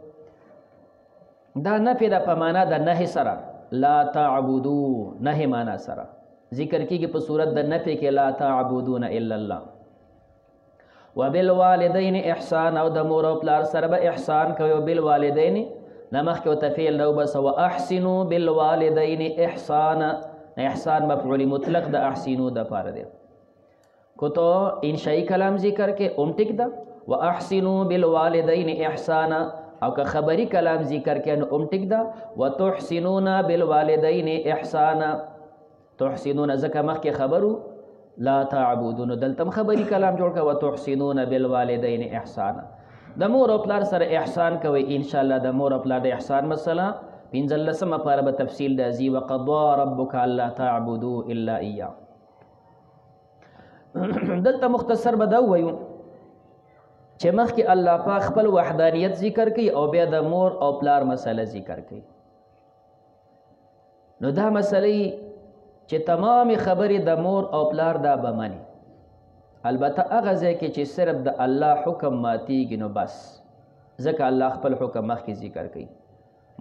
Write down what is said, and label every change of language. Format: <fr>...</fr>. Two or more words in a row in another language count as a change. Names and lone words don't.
<ps>دا نفي ده په معنا د نهي سره،</ps> <ar>لا تعبدو</ar> <ps>نهي معنا سره ذکر کیږي په صورت د نفي کې،</ps> <ar>لا تعبدون الا الله. وبالوالدین احسان</ar> <ps>او د مور او پلار سره به احسان کوي. بالوالدین نمخ کې تفعیل نو بس</ps> <ar>واحسنوا بالوالدین احسانا،</ar> <ps>احسان مفعول مطلق د احسنوا د پاره دی. کو تو انشائی کلام ذکر کې ټیک ده</ps> <ar>واحسنوا بالوالدین احسانا،</ar> <ps>او که خبری کلام ذکر کې نو ټیک ده</ps> <ar>وتحسنون بالوالدین احسانا.</ar> <ps>تحسنون ځکه مخکې خبرو</ps> <ar>لا تعبدون،</ar> <ps>دلتم خبری کلام جوړ کا</ps> <ar>وتحسنون بالوالدین احسانا.</ar> <ps>د مور او پلار سره احسان کوي.</ps> <ar>ان شاء الله</ar> <ps>د مور او پلار د احسان مسله 15 پاره به تفصیل راځي.</ps> <ar>وقضى ربك الا تعبدوا الا اياه.</ar> <ps>دلته مختصر به دا وایو چې مخکې الله پاک خپل وحدانیت ذکر کوي او بیا د مور او پلار مسله ذکر کوي. نو دا مسلې چې تمام خبرې د مور او پلار دا به مني، البته هغه ځای کې چې صرف د الله حکم ماتیږي نو بس، ځکه الله خپل حکم مخکې ذکر کوي.</ps>